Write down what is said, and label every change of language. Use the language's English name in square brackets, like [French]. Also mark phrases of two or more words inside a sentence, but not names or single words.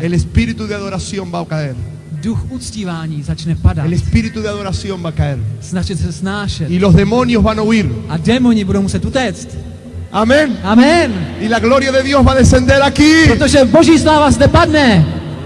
[Spanish] el espíritu de adoración va a caer. [Czech] duch uctívání začne padat, [Spanish] El espíritu de adoración va a caer. [Czech] začne se snášet [Spanish] Y los demonios van a huir. [Czech] a démoni budou muset utéct. [Spanish] Amén. [Czech] Amen. [Spanish] Y la gloria de Dios va a descender aquí. [Czech] Protože Boží sláva zde padne.